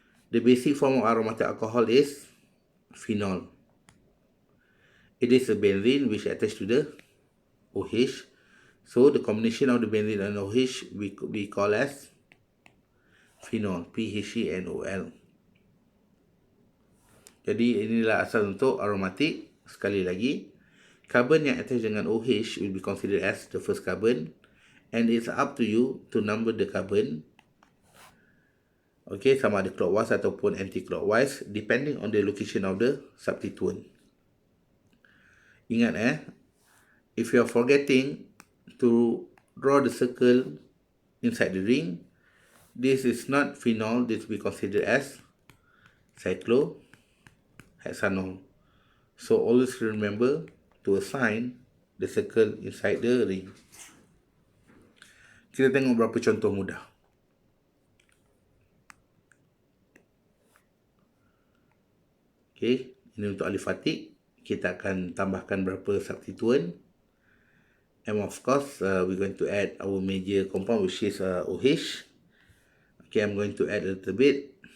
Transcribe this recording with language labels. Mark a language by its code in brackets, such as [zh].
[en] The basic form of aromatic alcohol is phenol. It is a benzene which attached to the OH. So the combination of the benzene and OH we call as phenol, PHENOL. [ms] Jadi inilah asal untuk aromatik. Sekali lagi, carbon yang attached dengan OH [en] will be considered as the first carbon, and it's up to you to number the carbon. Okay, [ms] sama ada clockwise ataupun anti-clockwise [en] depending on the location of the substituent. Ingat, if you are forgetting to draw the circle inside the ring, this is not phenol, this will be considered as cyclohexanol. So always remember to assign the circle inside the ring. [ms] Kita tengok beberapa contoh mudah. Okay, ini untuk aliphatic. Kita akan tambahkan berapa substituent. [en] And of course, we're going to add our major compound, which is OH. Okay, I'm going to add a little bit.